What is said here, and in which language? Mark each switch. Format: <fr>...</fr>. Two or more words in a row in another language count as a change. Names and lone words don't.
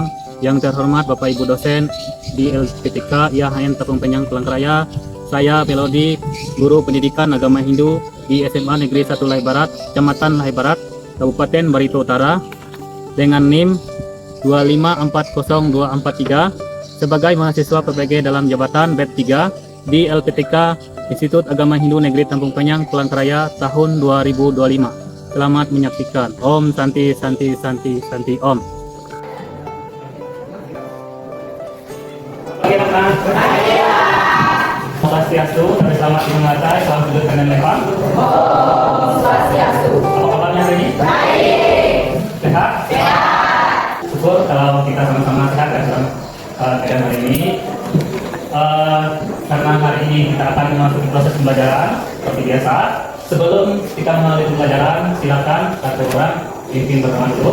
<id>Yang terhormat Bapak Ibu dosen di LPTK IAHN Tepung Penyang Palangkaraya, saya Melodi, Guru Pendidikan Agama Hindu di SMA Negeri 1 Lahai Barat, Kecamatan Lahai Barat, Kabupaten Barito Utara, dengan NIM 2540243 sebagai mahasiswa PPG dalam jabatan BEP 3 di LPTK Institut Agama Hindu Negeri Tampung Penyang Palangkaraya tahun 2025. Selamat menyaksikan. Om Santi Santi Santi Santi Om. Swastiastu, Tabes Selamat, Lingun Alatai, Salam Sujud, Kerlem Lempang. Swastiastu. Apa kabarnya hari ini? Baik. Sehat? Sehat. Syukur kalau kita sama-sama sehat dan dalam keadaan hari ini. Karena hari ini kita akan memasuki proses pembelajaran seperti biasa. Sebelum kita mengalami pembelajaran, silakan satu orang pimpin pertemuan dulu.</id>